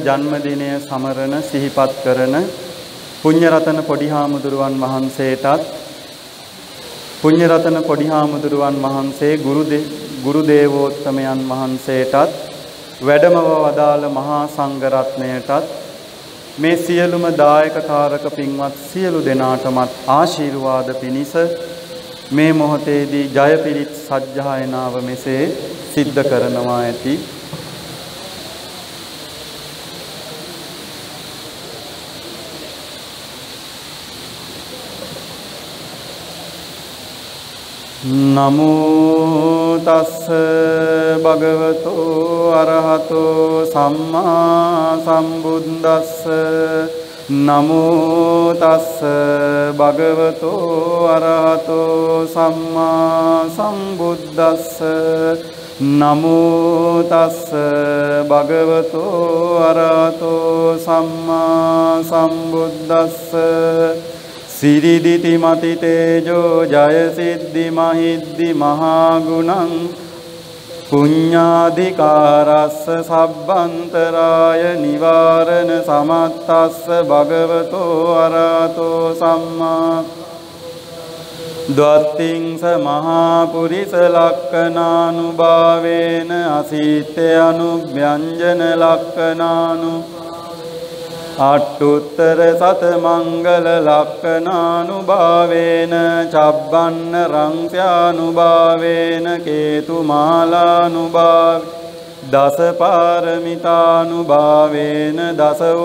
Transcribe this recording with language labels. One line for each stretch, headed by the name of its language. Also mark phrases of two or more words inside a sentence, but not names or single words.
Sinhala: ජන්මදිනය සමරන සිහිපත් කරන පුඤ්ඤරතන පොඩිහාමුදුරුවන් වහන්සේටත් පුඤ්ඤරතන පොඩිහාමුදුරුවන් වහන්සේ ගුරු දේවෝත්තමයන් වහන්සේටත් වැඩමව වදාළ මහා සංඝ රත්නයටත් මේ සියලුම දායක කාරක පින්වත් සියලු දෙනාටමත් ආශිර්වාද පිණිස මේ මොහොතේදී ජයපිරිත් සජ්ජායනාව මෙසේ සිද්ධ කරනවා ඇති.
Pali: නමෝ තස්ස භගවතෝ අරහතෝ සම්මා සම්බුද්දස්ස නමෝ තස්ස භගවතෝ අරහතෝ සම්මා සම්බුද්දස්ස නමෝ තස්ස භගවතෝ අරහතෝ සම්මා සම්බුද්දස්ස සිරිදිති මති තේජෝ ජය සිද්ධි මහිද්දි මහා ගුණං පුඤ්ඤාධිකාරස්ස සබ්බන්තරාය නිවාරණ සමත්තස්ස භගවතෝ අරහතෝ සම්මා ද්වත්තිංස මහා පුරිස ලක්ඛනානුභාවේන අසීත්‍ය අනුව්‍යංජන ලක්ඛනානු අට්ඨුත්තර සත මංගල ලක්ඛනානුභාවේන චබ්බන්න රංස්‍යානුභාවේන කේතුමාලානුභාව දස පාරමිතානුභාවේන දස